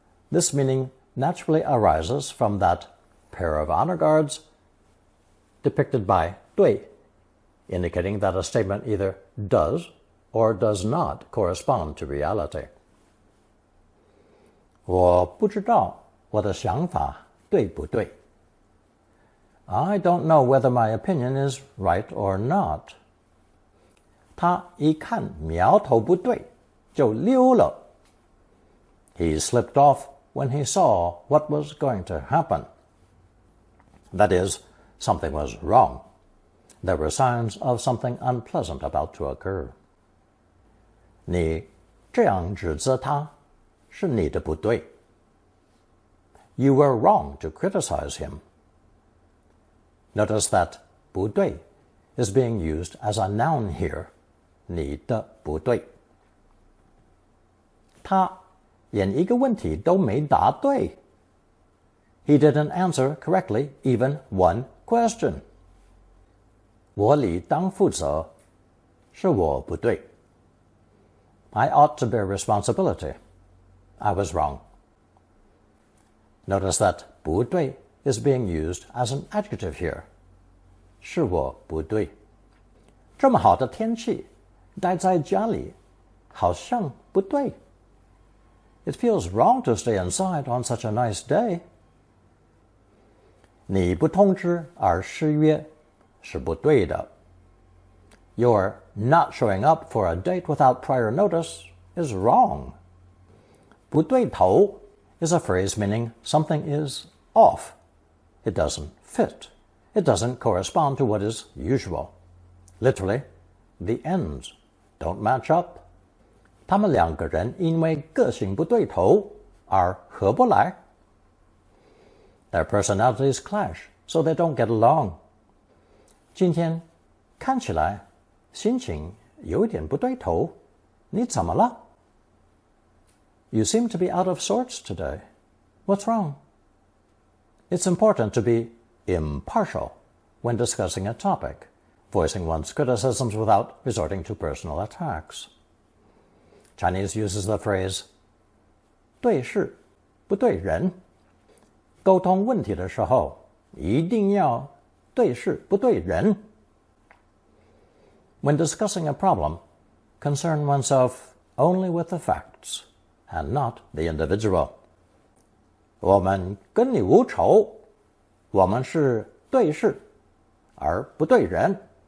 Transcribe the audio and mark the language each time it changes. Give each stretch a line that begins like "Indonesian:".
English: This meaning naturally arises from that pair of honor guards depicted by 对, indicating that a statement either does or does not correspond to reality.
Chinese: 我不知道我的想法对不对.
English: I don't know whether my opinion is right or not.
Chinese: 他一看苗头不对，就溜了.
English: He slipped off when he saw what was going to happen. That is, something was wrong. There were signs of something unpleasant about to occur.
Chinese: 你这样指责他，是你的不对.
English: You were wrong to criticize him. Notice that 不对 is being used as a noun here.
Chinese: 你的不对. 他连一个问题都没答对.
English: He didn't answer correctly even one question.
Chinese: 我理当负责，是我不对.
English: I ought to bear responsibility. I was wrong. Notice that 不对 is being used as an adjective here.
Chinese: 是我不对. 这么好的天气，待在家里，好像不对.
English: It feels wrong to stay inside on such a nice day.
Chinese: 你不通知而失约，是不对的.
English: Your not showing up for a date without prior notice is wrong. 不对头 is a phrase meaning something is off. It doesn't fit. It doesn't correspond to what is usual. Literally, the ends don't match up.
Chinese: 他们两个人因为个性不对头而合不来.
English: Their personalities clash, so they don't get along.
Chinese: 今天看起来心情有点不对头，你怎么了?
English: You seem to be out of sorts today. What's wrong? It's important to be impartial when discussing a topic, voicing one's criticisms without resorting to personal attacks. Chinese uses the phrase
Chinese: 对事不对人. 沟通问题的时候，一定要对事不对人.
English: When discussing a problem, concern oneself only with the facts and not the individual.
Chinese: 我们跟你无仇，我们是对事，而不对人。